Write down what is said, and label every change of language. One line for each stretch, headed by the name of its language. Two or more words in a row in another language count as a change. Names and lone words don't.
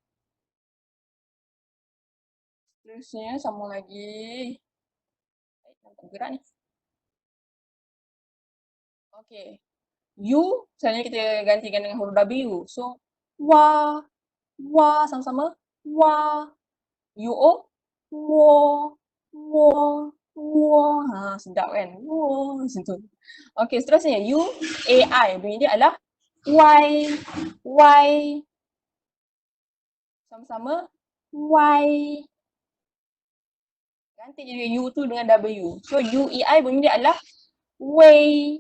Malay: Seterusnya sambung lagi. Nampak gerak ni. Okay. U, sebenarnya kita gantikan dengan huruf W. So, wa, wa, sama-sama. Wa, UO, wo, wo, wo. Sedap kan? Wo, macam tu. Okay, seterusnya U, AI. Bunyi dia adalah Y, Y. Sama-sama. Y. Ganti je U tu dengan W. So, UEI bunyi dia adalah way.